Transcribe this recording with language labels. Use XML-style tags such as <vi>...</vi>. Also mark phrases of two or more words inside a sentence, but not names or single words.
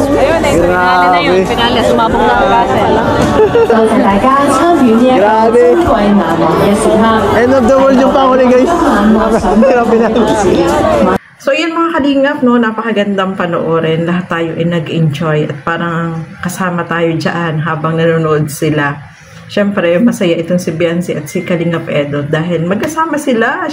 <tl>Ayun, ay pinali na yun. Pinali, sumabog na ang castle.</tl> <yue>多謝大家參與呢一個珍貴難忘嘅時刻。</yue> <en>End of the world</en> <tl>yung panghuli, guys. Grabe na. So yun mga kalingap, no, napakagandang panoorin. Lahat tayo ay nag-enjoy at parang kasama tayo dyan habang nanonood sila. Siyempre, masaya itong si Beyonce at si Kalingap Edo dahil magkasama sila.</tl>